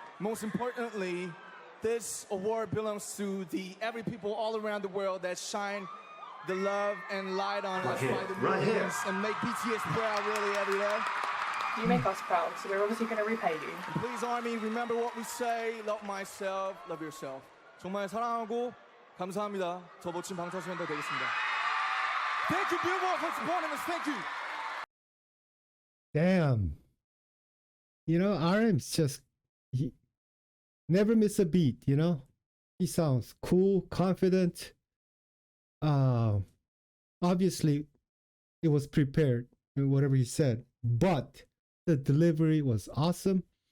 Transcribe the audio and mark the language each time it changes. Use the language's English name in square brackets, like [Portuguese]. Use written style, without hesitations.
[English] Most importantly, this award belongs to the every people all around the world that shine the love and light on us by the millions and make BTS proud really every day. You make us proud, so we're obviously going to repay you. And please, Army, remember what we say. Love myself, love yourself. [Korean] 정말 사랑하고 감사합니다. 더 멋진 방탄소년단 되겠습니다. [English] Thank you, Billboard, for supporting us. Thank you. Damn. You know, RM's just, he never miss a beat, you know? He sounds cool, confident. Obviously, it was prepared, whatever he said, but the delivery was awesome.